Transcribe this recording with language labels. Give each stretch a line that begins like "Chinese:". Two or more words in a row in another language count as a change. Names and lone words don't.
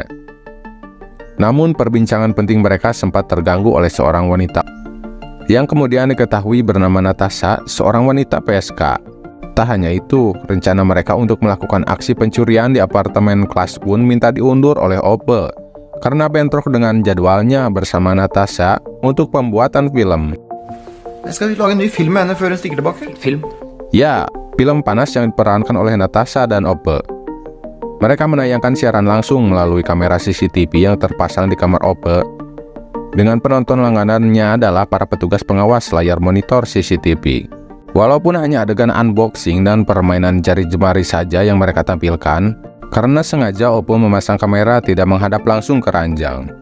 Indonesian: Namun perbincangan penting mereka sempat terganggu oleh seorang wanita yang kemudian diketahui bernama Natasha, seorang wanita PSK. Tak hanya itu, rencana mereka untuk melakukan aksi pencurian di apartemen kelas pun minta diundur oleh Opel karena bentrok dengan jadwalnya bersama Natasha untuk pembuatan film.
Norwegian: Skal vi lage en ny film med henne før hun stikker tilbake?
Indonesian: Film. Ya, film panas yang diperankan oleh Natasha dan Opel. Mereka menayangkan siaran langsung melalui kamera CCTV yang terpasang di kamar Opel. Dengan penonton langganannya adalah para petugas pengawas layar monitor CCTV. Walaupun hanya adegan unboxing dan permainan jari jemari saja yang mereka tampilkan, karena sengaja Opel memasang kamera tidak menghadap langsung ke ranjang.